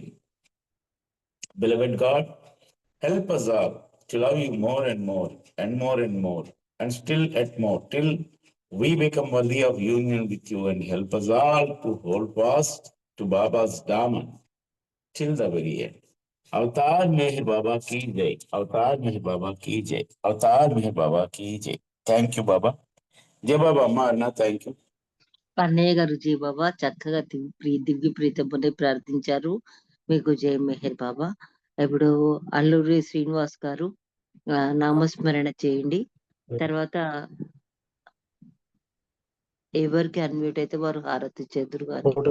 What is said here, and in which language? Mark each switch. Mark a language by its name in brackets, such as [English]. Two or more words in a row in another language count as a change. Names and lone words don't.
[English] Beloved God, help us all to love you more and more and more and more, and still at more, till we become worthy of union with you, and help us all to hold fast to Baba's Daman till the very end. [Hindi] अवतार मेहर बाबा की जय। अवतार मेहर बाबा की जय। अवतार मेहर बाबा की जय। [English] thank you [Hindi] బాబా. [Telugu] జయ బాబా. అమ్మ అన్న [English] thank you. [Telugu] అన్నయ్య గారు జై బాబా, చక్కగా దివ్య ప్రీతముని ప్రార్థించారు. మీకు జై మెహర్ బాబా. ఇప్పుడు అల్లూరి శ్రీనివాస్ గారు నామస్మరణ చేయండి. తర్వాత ఎవరికి అన్మ్యూట్ అయితే వారు హారతి చేదురు గాని.